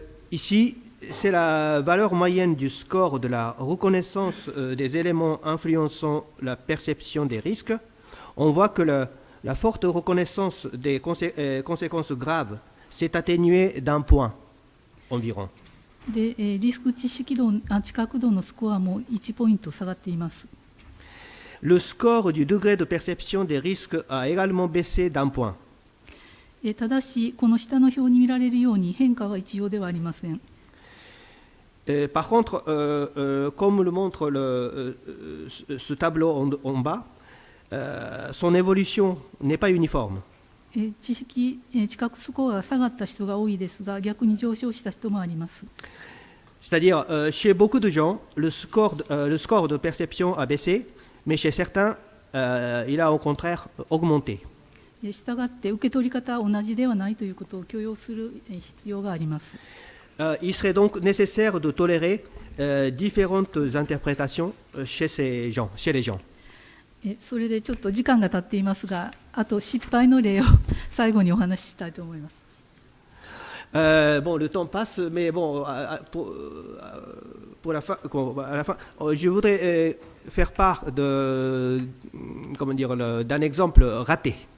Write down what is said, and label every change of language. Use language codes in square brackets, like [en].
[fr] Ici, c'est la valeur moyenne du score de la reconnaissance des éléments influençant la perception des risques. On voit que la forte reconnaissance des conséquences graves s'est atténuée d'un point environ. [ja] でリスク知識度、知覚度のスコアも1ポイント下がっています。 [fr] Le score du degré de perception des risques a également baissé d'un point. [ja] ただし、この下の表に見られるように変化は一様ではありません。 [fr] Par contre, comme le montre ce tableau en bas, son évolution n'est pas uniforme. [ja] 知覚スコアが下がった人が多いですが、逆に上昇した人もあります。 [fr] C'est-à-dire, chez beaucoup de gens, le score de perception a baissé, mais chez certains, il a au contraire augmenté. [ja] したがって、受け取り方は同じではないということを許容する必要があります。 [fr] Il serait donc nécessaire de tolérer différentes interprétations chez les gens. [ja] それでちょっと時間が経っていますが、あと失敗の例を最後にお話ししたいと思います。 [fr] Bon, le temps passe, mais bon, pour la fin, à la fin, je voudrais faire part d'un exemple raté.